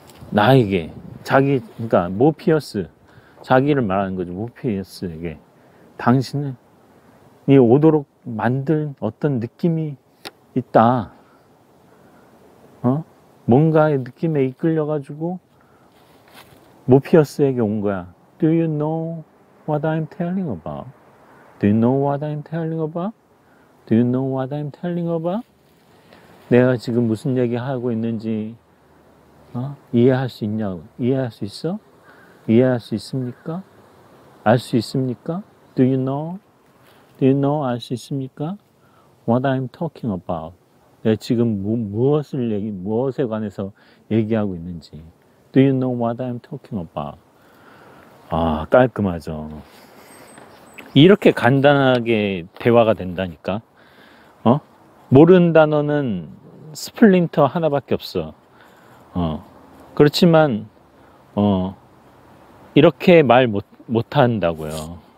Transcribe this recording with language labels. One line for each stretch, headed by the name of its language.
Korean: 나에게 그러니까 모피어스 자기를 말하는 거죠. 모피어스에게 당신을 오도록 만든 어떤 느낌이 있다. 뭔가의 느낌에 이끌려가지고 모피어스에게 온 거야.
English: Do you know what I'm telling about? Do you know what I'm telling about? Do you know what I'm telling about?
Korean: 내가 지금 무슨 얘기 하고 있는지 이해할 수 있냐고. 이해할 수 있어? 이해할 수 있습니까? 알 수 있습니까?
English: Do you know? Do you know?
Korean: 알 수 있습니까?
English: What I'm talking about.
Korean: 내가 지금 무엇에 관해서 얘기하고 있는지.
English: Do you know what I'm talking about?
Korean: 깔끔하죠. 이렇게 간단하게 대화가 된다니까. 모르는 단어는 스플린터 하나밖에 없어. 그렇지만 이렇게 말 못한다고요.